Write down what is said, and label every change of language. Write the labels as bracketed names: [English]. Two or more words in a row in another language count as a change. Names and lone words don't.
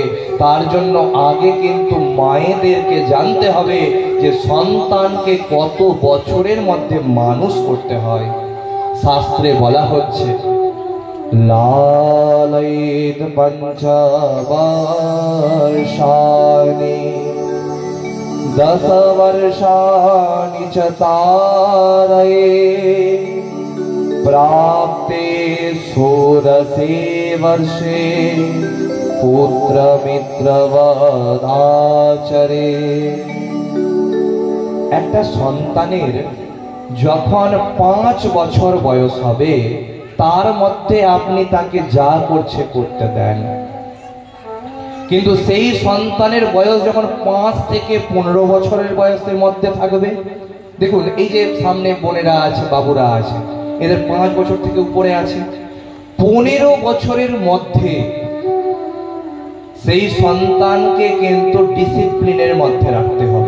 [Bangla] তার জন্য আগে কিন্তু মায়েদেরকে জানতে হবে যে সন্তানকে কত বছরের মধ্যে মানুষ করতে হয়। শাস্ত্রে বলা হচ্ছে [Sanskrit] লালয়েত পঞ্চবর্ষাণি 10 वर्षाणि च तारये प्राप्ते षोडशे वर्षे पुत्रमित्रवदाचरे। [Bangla] একটা সন্তানের যখন 5 বছর বয়স হবে তার মধ্যে আপনি তাকে যা করছে করতে দেন, কিন্তু সেই সন্তানের বয়স যখন 5 থেকে 15 বছরের বয়সের মধ্যে থাকবে, দেখুন এই যে সামনে বোনেরা আছে, বাবুরা আছে, এদের 5 বছর থেকে উপরে আছে, 15 বছরের মধ্যে সেই সন্তানকে কিন্তু ডিসিপ্লিনের মধ্যে রাখতে হবে।